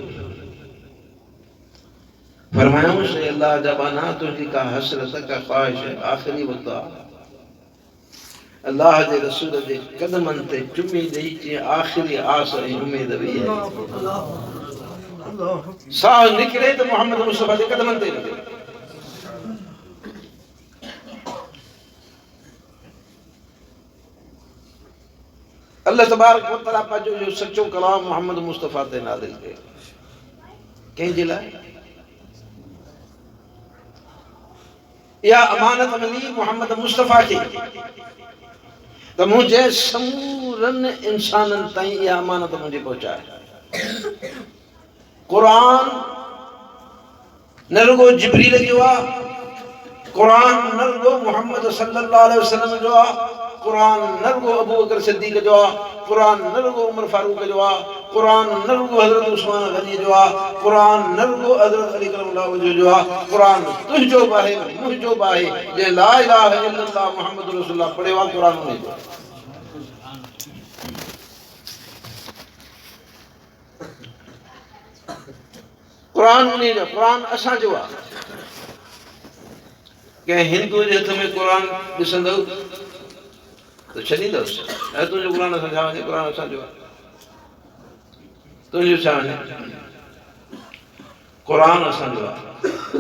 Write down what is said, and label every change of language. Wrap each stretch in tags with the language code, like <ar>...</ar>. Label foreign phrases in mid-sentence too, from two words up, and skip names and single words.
<sd>फरमायूंसि अल्लाह जा बाना, तुंहिंजी का हसरत का ख़्वाहिश आख़िरी वक़्तु आहे। अल्लाह जे रसूल जे क़दमनि ते चुमी ॾेई चई आख़िरी आस ऐं उमेद हुई आहे। साह निकिरे त मोहम्मद मुस्तफ़ा जे क़दमनि ते निकिरे।</sd> <ar>الله تبارك وتعالى</ar> <sd>पंहिंजो जो सचो कलाम मोहम्मद मुस्तफ़ा ते नाज़िल कयो। कंहिंजे लाइ? इहा अमानत मिली मोहम्मद मुस्तफ़ा खे त मुंहिंजे समूरनि इंसाननि ताईं इहा अमानत मुंहिंजी पहुचाए। क़ुरान न रुगो जिब्रील जो आहे, क़ुरान न रुगो मोहम्मद</sd> <ar>صلى الله عليه وسلم</ar> <sd>जो आहे, क़ुरान न रुगो अबू बकर सिद्दीक़ जो आहे, क़ुरान न रुगो उमर फारूक जो आहे, क़ुरान न रुगो हज़रत उस्मान गनी जो आहे, क़ुरान न रुगो हज़रत अली</sd> <ar>كرم الله وجهه</ar> <sd>जो आहे। क़ुरान तुंहिंजो बि आहे, मुंहिंजो बि आहे। जे</sd> <ar>لا إله إلا الله محمد رسول الله</ar> <sd>पढ़ियो आहे, क़ुरान उन जो। क़ुरान उन जो, क़ुरान असांजो आहे। कंहिं हिंदू जे हथ में क़ुरान ॾिसंदव त छॾींदुसि, ऐं तुंहिंजो क़ुरान असां छा वञे, क़ुरान असांजो आहे, तुंहिंजो छा वञे, क़ुरान असांजो आहे।</sd>